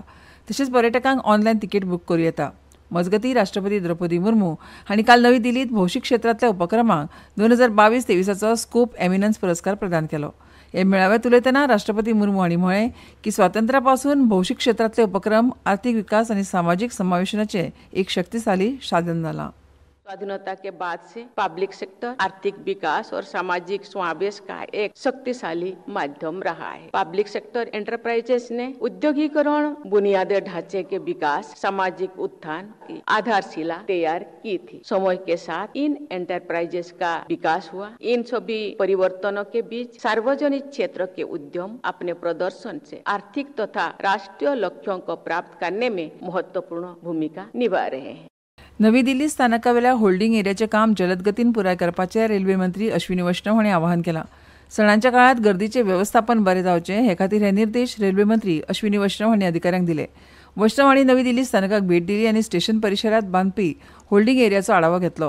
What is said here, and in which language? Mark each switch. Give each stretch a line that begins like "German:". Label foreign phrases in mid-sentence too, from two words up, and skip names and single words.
Konkani: तशेंच पर्यटकांक
English: online ticket book
Konkani: करूं येता. मजगतीं राष्ट्रपती द्रौपदी मुर्मू हांणी काल नवी दिल्लींत भौशीक क्षेत्रांतल्या उपक्रमांक 2022-23 स्कोप एमिनन्स पुरस्कार प्रदान केलो. हे मेळाव्यांत उलयतना राष्ट्रपती मुर्मू हांणी म्हळें की स्वातंत्र्या पासून भौशीक क्षेत्रांतले उपक्रम आर्थीक विकास आनी सामाजीक समावेशनाचें एक शक्तिशाली साधन जालां.
Hindi: स्वाधीनता के बाद से
English: public sector
Hindi: आर्थिक विकास और सामाजिक समावेश का एक शक्तिशाली माध्यम रहा है.
English: public sector enterprises
Hindi: ने औद्योगिकरण, बुनियादी ढांचे के विकास, सामाजिक उत्थान की आधारशिला तैयार की थी. समय के साथ इन एंटरप्राइजेस का विकास हुआ. इन सभी परिवर्तनों के बीच सार्वजनिक क्षेत्र के उद्यम अपने प्रदर्शन से आर्थिक तथा राष्ट्रीय लक्ष्यों को प्राप्त करने में महत्वपूर्ण भूमिका निभा रहे हैं.
Konkani: नवी दिल्ली स्थानकावेल्या
English: holding area
Konkani: काम जलदगतीन पुराय करपाचें रेल्वे मंत्री अश्विनी वैष्णव हांणी आवाहन केलां. सणांच्या काळात गर्दीचें वेवस्थापन बरें जावचें हे खातीर हे निर्देश रेल्वे मंत्री अश्विनी वैष्णव हांणी अधिकाऱ्यांक दिले. वैष्णव हांणी नवी दिल्ली स्थानकाक भेट दिली आनी स्टेशन परिसरांत बांदपी
English: holding area
Konkani: आढावो घेतलो.